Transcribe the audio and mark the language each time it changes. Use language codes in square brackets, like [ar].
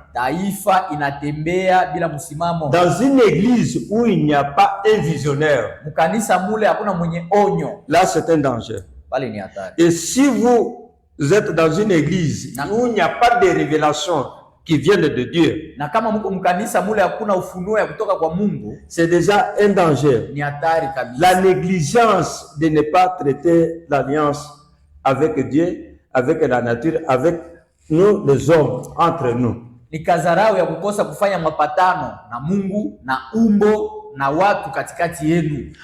[sw] taifa inatembea bila msimamo. [fr] Dans une église où il n'y a pas un visionnaire, [sw] Mkanisa mule hakuna mwenye onyo, [fr] là c'est un danger. [sw] pale ni hatari. [fr] Et si vous êtes dans une église où il n'y a pas de révélation qui viennent de Dieu, [sw] Na kama mko mkanisa mule hakuna ufunuo ya kutoka kwa Mungu, [fr] c'est déjà un danger. [sw] ni hatari kabisa. [fr] La négligence de ne pas traiter l'alliance avec Dieu, avec la nature, avec nous les hommes, entre nous. [sw] Ni kazarau ya kukosa kufanya mapatano na Mungu na umbo na watu katikati yenu,